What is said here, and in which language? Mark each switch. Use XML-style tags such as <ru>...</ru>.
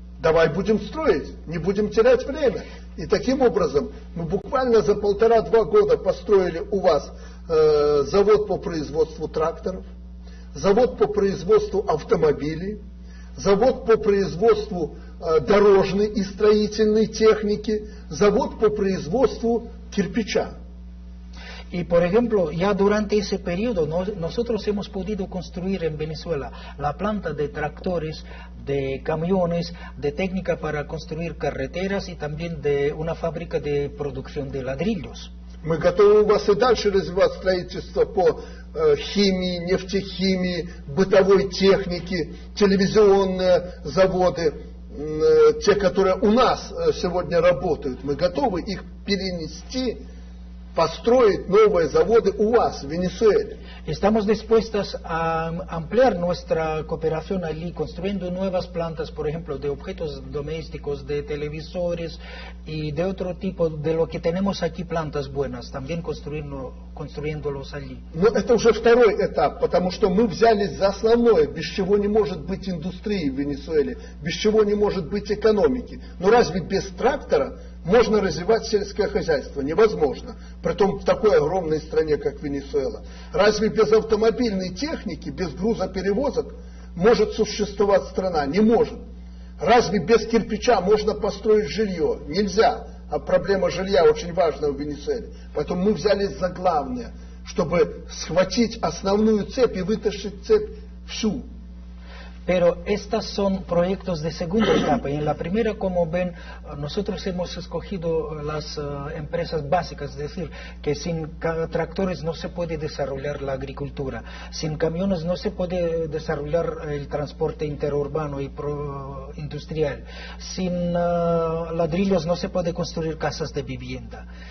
<ru>Давай будем строить, не будем терять время. И таким образом мы буквально за 1,5-2 года построили у вас завод по производству тракторов, завод по производству автомобилей, завод по производству дорожной и строительной техники, завод по производству кирпича.</ru> <es>Y por ejemplo, ya durante ese periodo nosotros hemos podido construir en Venezuela la planta de tractores, de camiones, de técnica para construir carreteras y también de una fábrica de producción de ladrillos.</es> <ru>Мы готовы у вас и дальше развивать строительство по химии, нефтехимии, бытовой технике, телевизионные заводы, те, которые у нас сегодня работают. Мы готовы их перенести, построить новые заводы у вас, в Венесуэле.</ru> <es>Estamos dispuestos a ampliar nuestra cooperación allí, construyendo nuevas plantas, por ejemplo, de objetos domésticos, de televisores y de otro tipo, de lo que tenemos aquí plantas buenas, también construyéndolos allí.</es> <ru>Но это уже второй этап, потому что мы взялись за основное, без чего не может быть индустрии в Венесуэле, без чего не может быть экономики. Но разве без трактора можно развивать сельское хозяйство? Невозможно. Притом в такой огромной стране, как Венесуэла. Разве без автомобильной техники, без грузоперевозок может существовать страна? Не может. Разве без кирпича можно построить жилье? Нельзя. А проблема жилья очень важна в Венесуэле. Поэтому мы взялись за главное, чтобы схватить основную цепь и вытащить цепь всю.</ru> <es>Pero estos son proyectos de segunda etapa. Y en la primera, como ven, nosotros hemos escogido las empresas básicas, es decir, que sin tractores no se puede desarrollar la agricultura, sin camiones no se puede desarrollar el transporte interurbano y industrial, sin ladrillos no se puede construir casas de vivienda.</es>